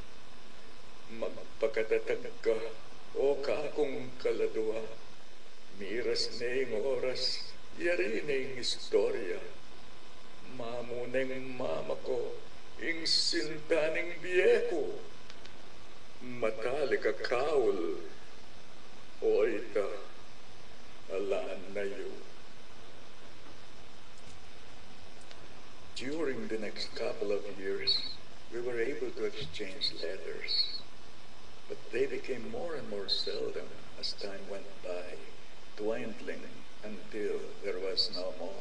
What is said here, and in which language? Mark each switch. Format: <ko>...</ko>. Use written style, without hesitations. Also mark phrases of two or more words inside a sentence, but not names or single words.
<tl>Magpakatatag ka,</tl> <pam>o kakong kaladwa, miras na yung oras, yari na yung istorya. Mamuneng mama ko, ing sintaning biyeko, matalik kaul, o ita, alaan na yun.</pam> <en>During the next couple of years, we were able to exchange letters, but they became more and more seldom as time went by, dwindling until there was no more.</en>